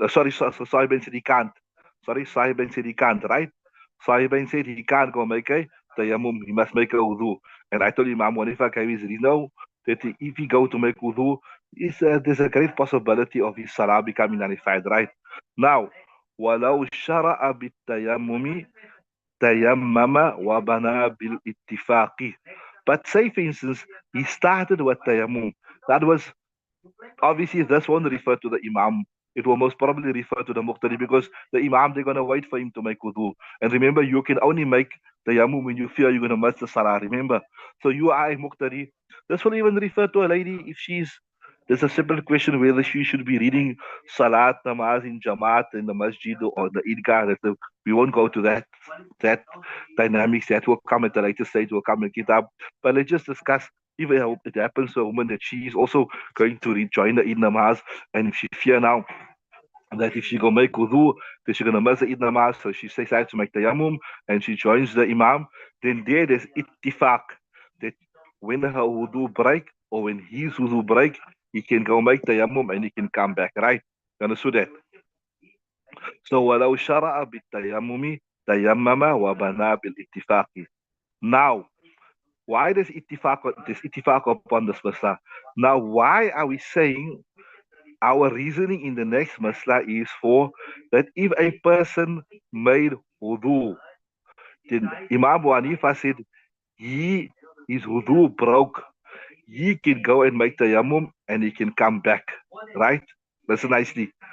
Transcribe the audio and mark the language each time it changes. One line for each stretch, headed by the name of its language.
English: Sorry, Sahibain said he can't. Sorry, Sahibain said he can't, right? Sahibain said he can't go make a tayammum. He must make a wudu. And I told Imam Hanifa gave his reason that if he go to make wudu, there's a great possibility of his salah becoming nullified, right?
Arabic: Now, ولو شرع بالتيمم تيمم وبنى بالاتفاق.
English: But say, for instance, he started with tayammum. That was obviously this won't refer to the Imam. It will most probably refer to the Muqtadi because the Imam, they're going to wait for him to make wudu. And remember, you can only make tayammum when you fear you're going to miss the salah. Remember? So you are a Muqtadi. This will even refer to a lady if she's. There's a separate question whether she should be reading Salat, Namaz in Jamaat in the Masjid or the Idgah. We won't go to that dynamics. That will come at the later stage. Will come in Kitab. But let's just discuss if it happens to a woman that she is also going to rejoin the Eid Namaz, and if she fear now that if she go make wudu, that she's gonna miss the Eid Namaz, so she decides to make tayammum and she joins the Imam, then there's ittifaq that when her wudu break or when his wudu break, he can go make tayammum and he can come back, right? You understood that?
Arabic: So ولو شرع بالتيمم تيمم وبنى بالاتفاق.
English: Now, why this ittifaq upon this masla? Now, why are we saying our reasoning in the next masla is for that if a person made wudu, then Imam Abu Hanifa said his wudu broke, he can go and make tayammum and he can come back, right? Listen nicely.